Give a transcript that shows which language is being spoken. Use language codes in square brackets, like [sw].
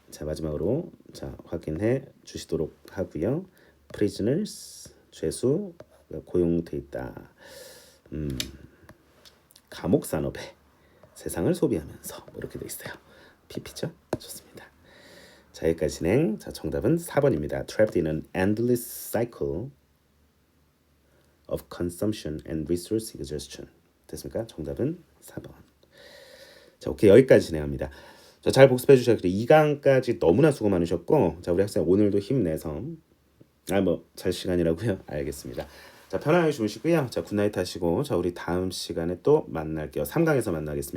[ko] 자, 마지막으로 자 확인해 주시도록 하고요. prisoners 죄수 고용돼 있다. 감옥 산업에 세상을 소비하면서 뭐 이렇게 돼 있어요. PP죠? 좋습니다. 자, 여기까지 진행. 자, 정답은 4번입니다. [en] Trapped in an endless cycle of consumption and resource exhaustion. [ko] 됐습니까? 정답은 4번. 자, 오케이. 여기까지 진행합니다. 자, 잘 복습해 주셔서 2강까지 너무나 수고 많으셨고, 자, 우리 학생 오늘도 힘내서 잘 시간이라고요? 알겠습니다. 자, 편안하게 주무시고요. 자, 굿나잇 하시고, 자, 우리 다음 시간에 또 만날게요. 3강에서 만나겠습니다.